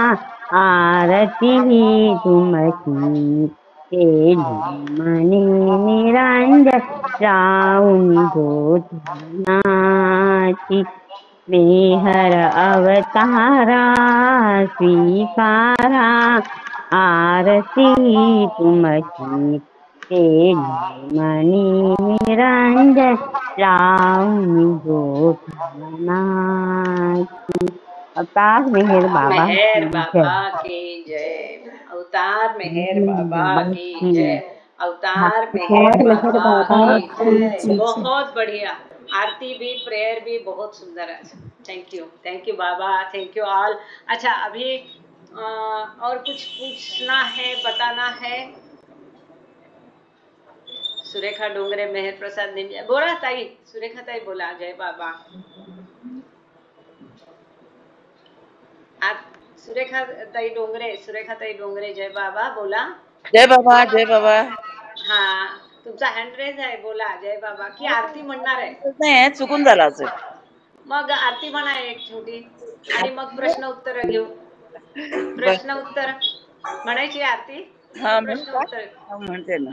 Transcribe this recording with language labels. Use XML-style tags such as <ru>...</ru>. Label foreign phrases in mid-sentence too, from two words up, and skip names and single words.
<mr>आरती तुमची केली मनी निरंजन, लावून झोत मनाची मेहर अवतारा स्वीकारा, आरती तुमची केली मनी निरंजन, लावून झोत मनाची अवतार मेहर बाबा</mr> <hi>मेहर की बाबा जय। की जय। अवतार मेहर बाबा की की जय। अवतार मेहर मेहर बाबा बाबा की जय। की बहुत बढ़िया, आरती भी प्रेयर भी बहुत सुंदर है।</hi> <en>Thank you बाबा, thank you all।</en> <hi>अच्छा, अभी और कुछ पूछना है, बताना है?</hi> <mr>सुरेखा डोंगरे, मेहर प्रसाद निंजे. बोला ताई, सुरेखा ताई बोला. जय बाबा. सुरेखा ताई डोंगरे, सुरेखा ताई डोंगरे, जय बाबा बोला. जय बाबा, जय बाबा. हा, तुमचा</mr> <en>hand raise</en> <mr>आहे, बोला. जय बाबा की आरती म्हणणार आहे? नाही, चुकून झाला असेल. मग आरती म्हणा एक छोटी, आणि मग प्रश्न उत्तर घेऊ. प्रश्न उत्तर म्हणायची आरती. हा, प्रश्न उत्तर म्हणते ना.</mr>